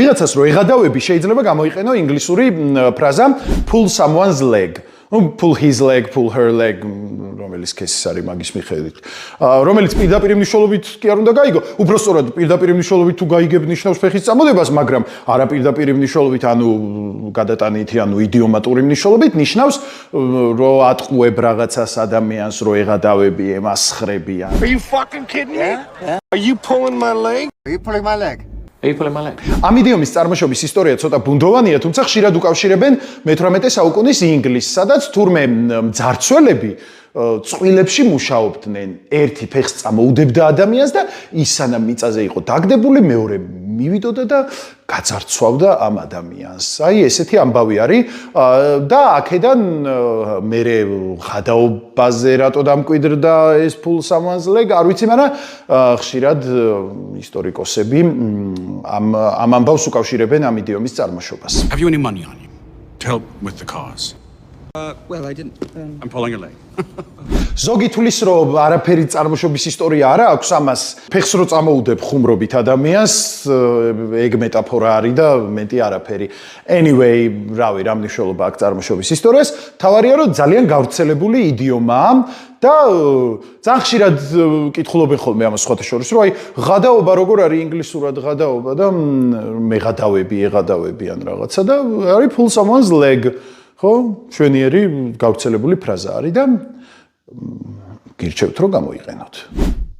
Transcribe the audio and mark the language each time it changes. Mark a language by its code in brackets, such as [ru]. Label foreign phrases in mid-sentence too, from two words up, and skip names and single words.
[ka] ვიღაცას რო ეღადავები შეიძლება გამოიყენო ინგლისური ფრაზა [en] pull someone's leg. Pull his leg, pull her leg, [ka] რომელიც კესის არის მაგის მიხედვით. რომელიც პირდაპირ მნიშვნელობით კი არ უნდა გაიგო. უბრალოდ პირდაპირ მნიშვნელობით თუ გაიგებ ნიშნავს ფეხის წამოდებას, მაგრამ არა პირდაპირ მნიშვნელობით, ანუ გადატანითი, ანუ იდიომატური მნიშვნელობით ნიშნავს, რომ ატყუებ რაღაცას ადამიანს, რომ ეღადავები, ემასხრები. [en] Are you fucking kidding me? Yeah. Are you pulling my leg? Are you pulling my leg? [ka] ამ იდიომის წარმოშობის ისტორია ცოტა ბუნდოვანია, თუმცა ხშირად უკავშირებენ მე-18 საუკუნის ინგლისს, სადაც თურმე მძარცველები წვილებში მუშაობდნენ. ერთი ფეხს წამოუდებდა ადამიანს და ის სანამ მიწაზე იყო დაგდებული, მეორე მივიდოდა და გაძარცვავდა ამ ადამიანს. აი ესეთი ამბავი არის და აქედან მერე ღადაობაზე რატო დამკვიდრდა ეს [en] pull someone's leg, [ka] არ ვიცი, მაგრამ ხშირად ისტორიკოსები ამ ამბავს უკავშირებენ ამ იდიომის წარმოშობას. [en] Have you any money on you to help with the cause? Well, I didn't. I'm pulling a leg. [ka] ზოგი თulis რომ არაფერი წარმოშობის ისტორია არა აქვს ამას. ფეხს რო წამოუდებ ხუმრობით ადამიანს, ეგ მეტაფორა არის და მეტი არაფერი. Anyway, რავი, რა მნიშვნელობა აქვს წარმოშობის ისტორიას? თავარია რომ ძალიან გავრცელებული იდიომაა და ძალიან ხშირად კითხულობენ ხოლმე ამას სხვათა შორის, რომ აი ღადაობა როგორ არის ინგლისურად ღადაობა და მეღადავები, ეღადავები ან რაღაცა და არის [en] pull someone's leg. [ka] ხო, შვენიერი გავრცელებული ფრაზა არის და გირჩევთ რომ გამოიყენოთ.